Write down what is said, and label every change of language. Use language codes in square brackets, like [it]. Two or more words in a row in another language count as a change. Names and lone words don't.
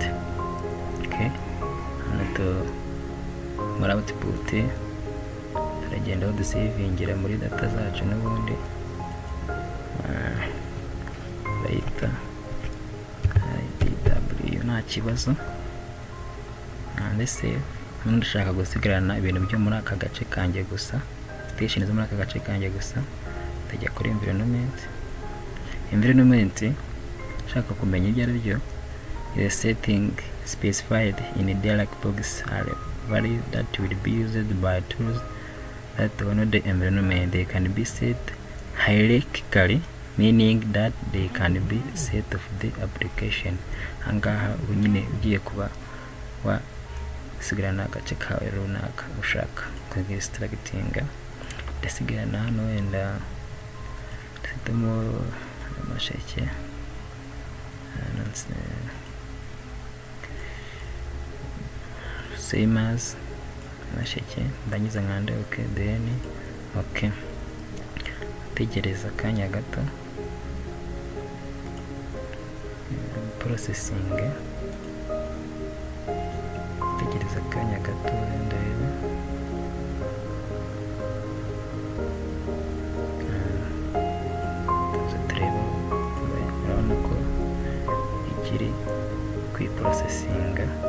[rw] Okay, hano muri output turagenda aho dusavingira muri data zacu n'ubundi bayita IDW nta kibazo. Ndetse n'undi ushaka gusigarana ibintu byo muri aka gace kanjye gusa, station zo muri aka gace kanjye gusa, tajya kuri environment. Ushaka kumenya ibyo ari byo, [en] the setting specified in the dialog box are values that will be used by tools that honor the environment. They can be set hierarchically, meaning that they can be set of the application. [rw] Angaha unyine ugiye kuba wasigarana agace kawe runaka ushaka kugistrakitinga. Ndasigarana hano wenda dufitemo amasheke [en] same as [rw] Nyamasheke, ndangiza nkande [en] okay, then okay, [rw] tegereza akanya gato processing, tegereza akanya gato ndebe tureba, urabona ko ikiri kwiprocesinga.